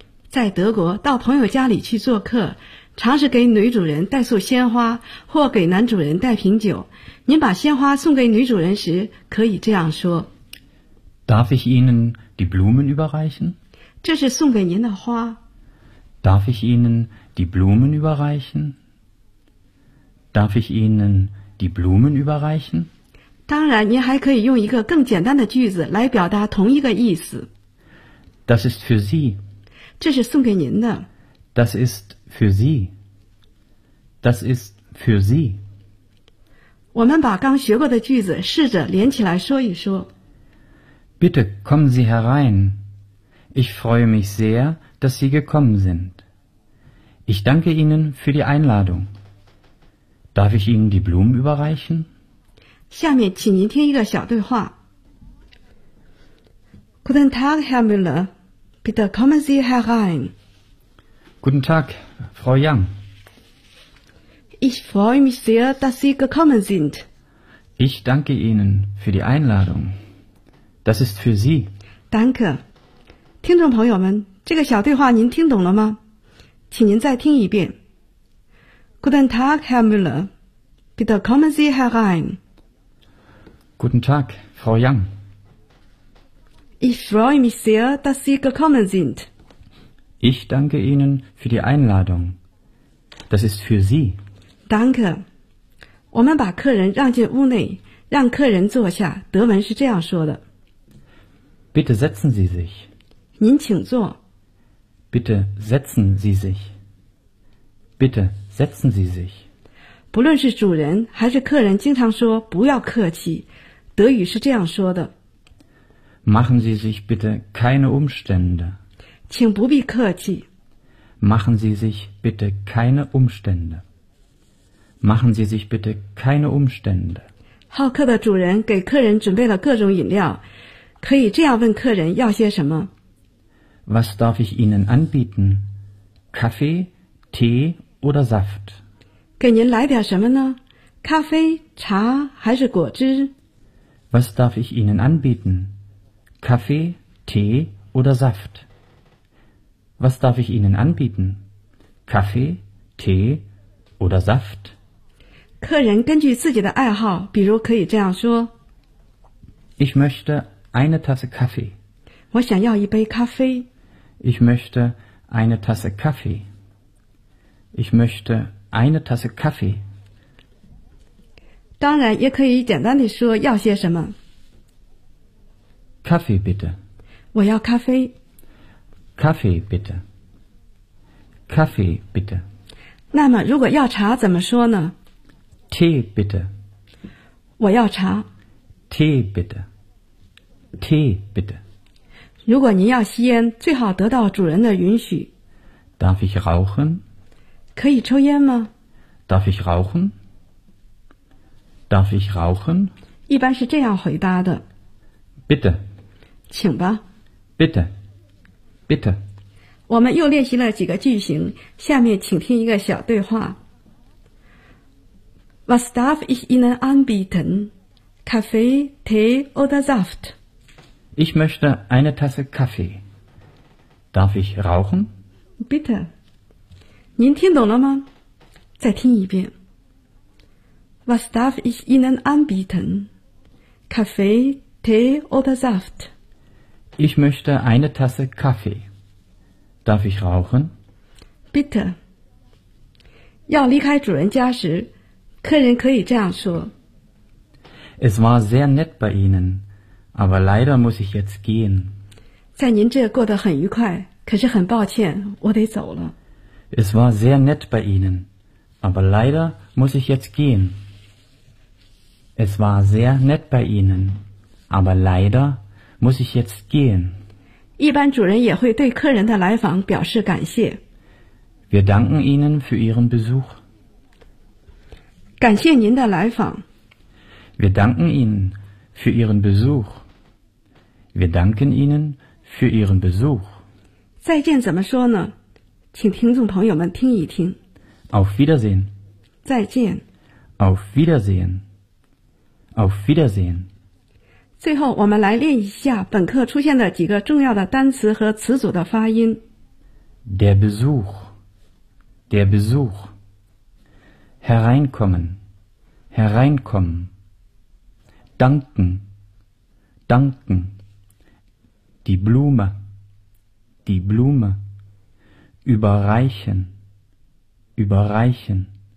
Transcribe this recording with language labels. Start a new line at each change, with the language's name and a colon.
Chinese: 在德国，到朋友家里去做客，常是给女主人带束鲜花，或给男主人带瓶酒。您把鲜花送给女主人时，可以这样说。
German: Darf ich Ihnen die Blumen überreichen?
Chinese: 这是送给您的花。
German: Darf ich Ihnen die Blumen überreichen? Darf ich Ihnen die Blumen überreichen?
Chinese: 当然，您还可以用一个更简单的句子来表达同一个意思。
German: Das ist für Sie.
Chinese: 这是送给您的。
German: Das ist für Sie. Das ist für Sie.
Chinese: 我们把刚学过的句子试着连起来说一说。
German: Bitte kommen Sie herein. Ich freue mich sehr, dass Sie gekommen sind. Ich danke Ihnen für die Einladung. Darf ich Ihnen die Blumen überreichen?
Chinese: 下面请您听一个小对话。
German: Guten Tag, Herr Müller. Bitte kommen Sie herein. Guten Tag, Frau Yang. Ich freue mich sehr, dass Sie gekommen sind. Ich danke Ihnen für die Einladung. Das ist für Sie. Danke.
Chinese: 听众朋友们，这个小对话您听懂了吗？请您再听一遍。
German: Guten Tag, Herr Müller. Bitte kommen Sie herein. Guten Tag, Frau Yang. Ich freue mich sehr, dass Sie gekommen sind. Ich danke Ihnen für die Einladung. Das ist für Sie. Danke.
Chinese: 我们把客人让进屋内，让客人坐下。德文是这样说的。
German: Bitte setzen Sie sich.
Chinese: 您请坐。
German: Bitte setzen Sie sich. Bitte setzen Sie sich.
Chinese: 不论是主人还是客人经常说不要客气。德语是这样说的。
German: Machen Sie sich bitte keine Umstände.
Chinese: 请不必客气。
German: Machen Sie sich bitte keine Umstände. Machen Sie sich bitte keine Umstände.
Chinese: 好客的主人给客人准备了各种饮料。可以这样问客人要些什么。
German: Was darf ich Ihnen anbieten? Kaffee, Tee oder Saft?
Chinese: 给您来点什么呢？咖啡、茶还是果汁？
German: Was darf ich Ihnen anbieten? Kaffee, Tee oder Saft? Was darf ich Ihnen anbieten? Kaffee, Tee oder Saft?
Chinese: 客人根据自己的爱好，比如可以这样说。
German: Ich möchte... Eine Tasse Kaffee.
Chinese: 我想要一杯咖啡。
German: Ich möchte eine Tasse Kaffee. Ich möchte eine Tasse Kaffee.
Chinese: 当然也可以简单地说要些什么。
German: Kaffee bitte.
Chinese: 我要咖啡。
German: Kaffee bitte. Kaffee bitte.
Chinese: 那么如果要茶怎么说呢？
German: Tee bitte.
Chinese: 我要茶。
German: Tee bitte. Tee, bitte.
Chinese: 如果您要吸烟，最好得到主人的允许。
German: Darf ich rauchen?
Chinese: 可以抽烟吗？
German: Darf ich rauchen? Darf ich rauchen?
Chinese: 一般是这样回答的。
German: Bitte.
Chinese: 请吧。
German: Bitte. Bitte.
Chinese: 我们又练习了几个句型，下面请听一个小对话。
German: Was darf ich Ihnen anbieten? Kaffee, Tee oder Saft? Ich möchte eine Tasse Kaffee. Darf ich rauchen? Bitte.
Chinese: 您听懂了吗？再听一遍。
German: Was darf ich Ihnen anbieten? Kaffee, Tee oder Saft? Ich möchte eine Tasse Kaffee. Darf ich rauchen? Bitte.
Chinese: 要离开主人家时，客人可以这样说。
German: Es war sehr nett bei Ihnen. Aber leider muss ich jetzt gehen.
Chinese: 在您这过得很愉快，可是很抱歉，我得走了。
German: Es war sehr nett bei Ihnen, aber leider muss ich jetzt gehen. Es war sehr nett bei Ihnen, Aber leider muss ich jetzt gehen.
Chinese: 一般主人也会对客人的来访表示感谢。
German: Wir danken Ihnen für Ihren Besuch.
Chinese: 感谢您的来访。
German: Wir danken Ihnen für Ihren Besuch. Wir danken Ihnen für Ihren Besuch.
Chinese: 再见怎么说呢？请听众朋友们听一听。
German: Auf Wiedersehen.
Chinese: 再见。
German: Auf Wiedersehen. Auf Wiedersehen.
Chinese: 最后我们来练一下本课出现的几个重要的单词和词组的发音。
German: Der Besuch, der Besuch. Hereinkommen, hereinkommen. Danken, danken. Die Blume, die Blume. Überreichen, überreichen.